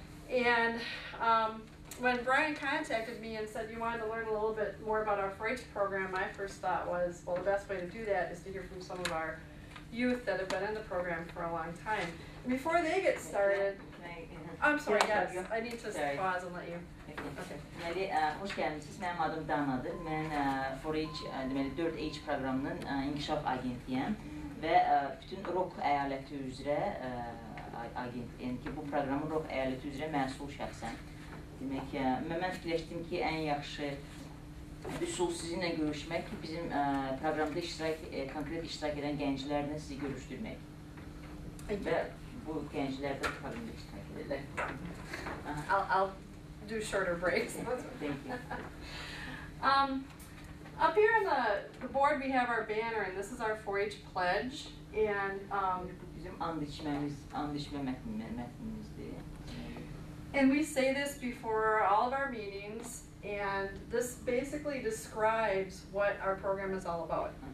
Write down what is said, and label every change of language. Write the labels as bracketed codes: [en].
[en] And when Brian contacted me and said you wanted to learn a little bit more about our 4-H program, my first thought was, well, the best way to do that is to hear from some of our youth that have been in the program for a long time. And before they get started, I'm sorry, yes, I need to pause and let you. Okay. [az] Deməli, xoş gəlmisiniz. Mənim adım Danadır. Mən 4-H, deməli 4H proqramının inkişaf agentiyəm və bütün Rock əyaləti üzrə agentiyəm ki, bu proqramın Rock əyaləti üzrə məsul şəxsən. Demək, mən fikirləşdim ki, ən yaxşı üsul sizinlə görüşmək, bizim proqramda konkret iştirak edən gənclərlə sizi görüşdürmək. Və bu gənclər də proqramda iştirak edirlər. [en] I'll do shorter breaks. Thank you. Up here on the board we have our banner, and this is our 4-H pledge. And [az] Bizim and içmə mətnimizdir. [en] And we say this before all of our meetings, and this basically describes what our program is all about.